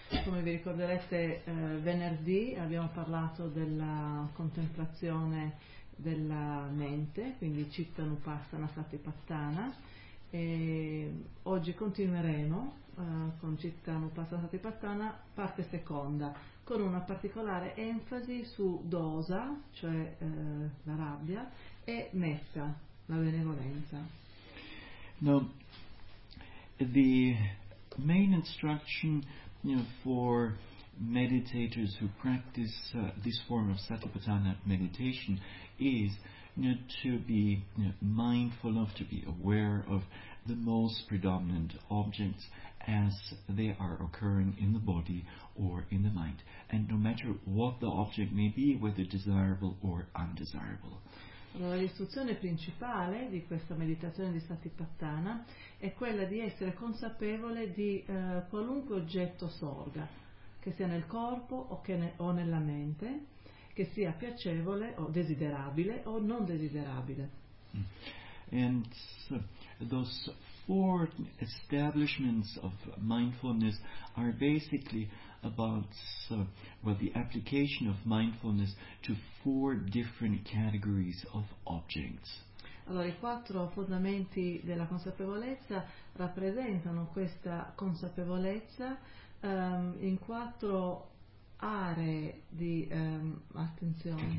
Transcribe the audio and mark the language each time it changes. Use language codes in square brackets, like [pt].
[it] Come vi ricorderete, venerdì abbiamo parlato della contemplazione della mente, quindi Cittanupassana Satipatthana, e oggi continueremo con Cittanupassana Satipatthana parte seconda, con una particolare enfasi su dosa, cioè la rabbia, e metta, la benevolenza. [en] Now, the main instruction for meditators who practice this form of Satipatthana meditation is to be mindful of, to be aware of the most predominant objects as they are occurring in the body or in the mind, and no matter what the object may be, whether desirable or undesirable. [it] L'istruzione principale di questa meditazione di Satipatthana è quella di essere consapevole di qualunque oggetto sorga, che sia nel corpo o nella mente, che sia piacevole o desiderabile o non desiderabile. [en] And so those four establishments of mindfulness are basically about the application of mindfulness to four different categories of objects. [it] Allora, i quattro fondamenti della consapevolezza rappresentano questa consapevolezza in quattro aree di attenzione.